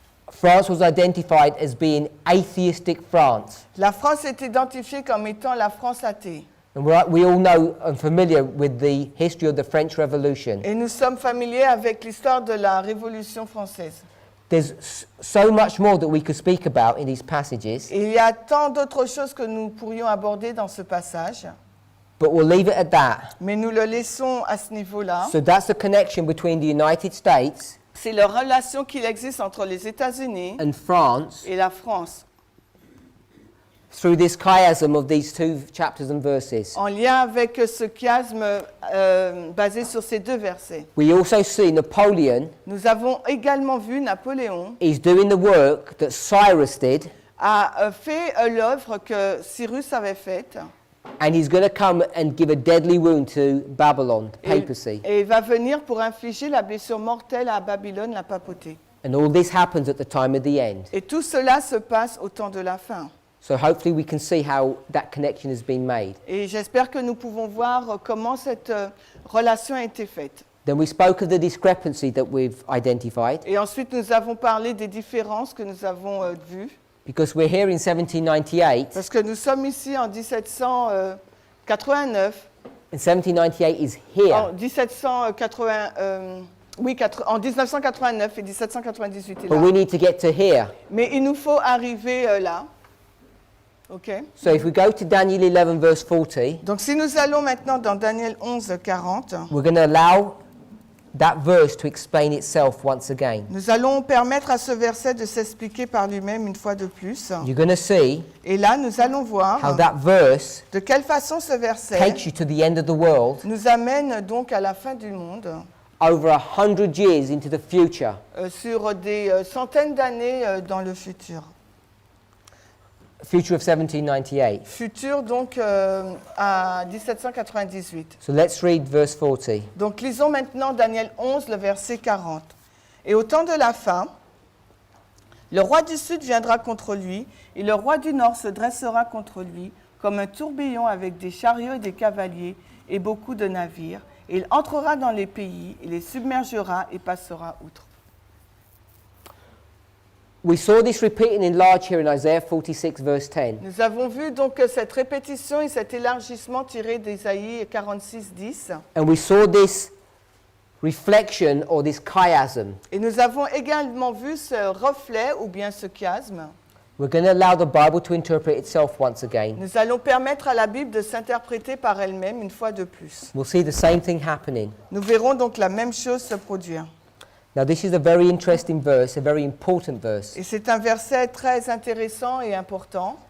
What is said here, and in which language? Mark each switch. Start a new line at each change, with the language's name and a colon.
English: France was identified as being atheistic France.
French: la France est identifiée comme étant la France athée.
English: And we all know and familiar with the history of the French Revolution.
French: Et nous sommes familiers avec l'histoire de la Révolution française.
English: There's so much more that we could speak about in these passages,
French: Et il y a tant d'autres choses que nous pourrions aborder dans ce passage,
English: but we'll leave it at that.
French: mais nous le laissons à ce niveau-là.
English: So that's the connection between the United States
French: C'est la relation qu'il existe entre les États-Unis
English: and France
French: et la France,
English: through this chiasm of these 2 chapters and verses.
French: en lien avec ce chiasme basé sur ces 2 versets.
English: We also see Napoleon
French: Nous avons également vu Napoléon
English: is doing the work that Cyrus did,
French: a fait l'œuvre que Cyrus avait faite.
English: and he's going to come and give a deadly wound to Babylon, the papacy.
French: Et il va venir pour infliger la blessure mortelle à Babylone, la papauté.
English: And all this happens at the time of the end.
French: Et tout cela se passe au temps de la fin.
English: So hopefully we can see how that connection has been made.
French: Et j'espère que nous pouvons voir comment cette relation a été faite.
English: Then we spoke of the discrepancy that we've identified,
French: Et ensuite, nous avons parlé des différences que nous avons vues.
English: because we're here in 1798,
French: Parce que nous sommes ici en 1789.
English: and 1798 is here.
French: En 1780, en 1989 et 1798 est
English: But
French: là.
English: we need to get to here.
French: Mais il nous faut arriver là.
English: OK? So if we go to Daniel 11 verse 40,
French: Donc si nous allons maintenant dans Daniel 11, 40,
English: we're going to allow that verse to explain itself once again.
French: nous allons permettre à ce verset de s'expliquer par lui-même une fois de plus.
English: You're going to see
French: Et là, nous allons
English: how
French: voir
English: that verse
French: de quelle façon ce verset
English: takes you to the end of the world,
French: nous amène donc à la fin du monde,
English: over 100 years into the future.
French: sur des centaines d'années dans le futur.
English: Future of 1798.
French: Futur donc à 1798.
English: So let's read verse 40.
French: Donc lisons maintenant Daniel 11, le verset 40. Et au temps de la fin, le roi du sud viendra contre lui, et le roi du nord se dressera contre lui, comme un tourbillon avec des chariots et des cavaliers, et beaucoup de navires. Et il entrera dans les pays, il les submergera et passera outre.
English: We saw this repeating in large here in Isaiah 46 verse 10.
French: Nous avons vu donc cette répétition et cet élargissement tiré d'Ésaïe 46, 10.
English: And we saw this reflection or this chiasm.
French: Et nous avons également vu ce reflet ou bien ce chiasme.
English: We're going to allow the Bible to interpret itself once again.
French: Nous allons permettre à la Bible de s'interpréter par elle-même une fois de plus.
English: We'll see the same thing happening.
French: Nous verrons donc la même chose se produire.
English: Now this is a very interesting verse, a very important verse.
French: Et c'est un verset très intéressant et important.